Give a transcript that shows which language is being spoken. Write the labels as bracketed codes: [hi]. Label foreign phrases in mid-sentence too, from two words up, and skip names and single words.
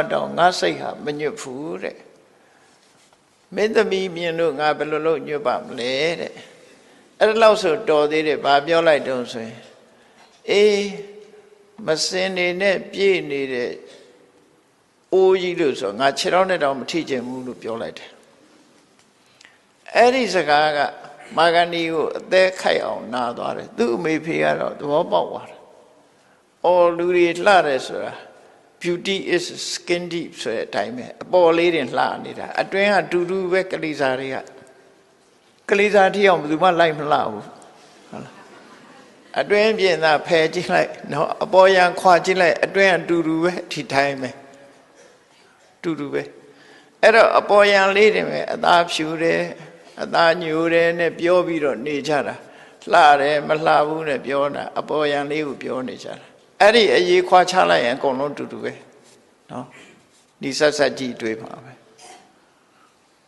[my] တော့ငါစိတ်ဟာမညွတ်ဘူးတဲ့မင်းသမီးမြင်လို့ငါဘယ်လိုလုပ်ညွတ်ပါမလဲတဲ့အဲ့ဒါလောက်ဆိုတော်သေးတယ်ဘာပြောလိုက်တုံးဆိုရင်အေးမစင်နေနဲ့ပြည့်နေတဲ့အိုးကြီးလို့ဆိုငါခြေထောက်နဲ့တောင်မ ထိချင်ဘူးလို့ပြောလိုက်တယ်အဲ့ဒီစကားကမာဂန္ဒီကိုအသက်ခိုက်အောင်နာသွားတယ်သူ့အမေဖေကတော့သဘောပေါက်သွားတယ်အော်လူတွေလှတယ်ဆိုတာ [en] beauty is skin deep [my] ဆိုတဲ့အတိုင်းပဲအပေါ်လေးတင်လှနေတာအတွင်းကတူတူပဲကလေးစားတွေကကလေးစားတိ အောင်ဘယ်သူမှလိုက်မလှဘူးဟုတ်လားအတွင်းပြင်သာဖယ်ကြည့်လိုက်နော်အပေါ်ရန်ခွာကြည့်လိုက်အတွင်းကတူတူပဲဒီတိုင်းပဲတူတူပဲအဲ့တော့အပေါ်ရန်လေးတင်ပဲအသားဖြူတယ်အသားညိုတယ်နဲ့ပြောပြီးတော့နေကြတာလှတယ်မလှဘူးနဲ့ပြောတာအပေါ်ရန်လေးကိုပြောနေကြတာအဲ့ဒီအရေးခွာချလိုက်ရင်အကုန်လုံးတူတူပဲနော်ဒီဆက်ဆက်ကြည့်တွေ့ပါပဲ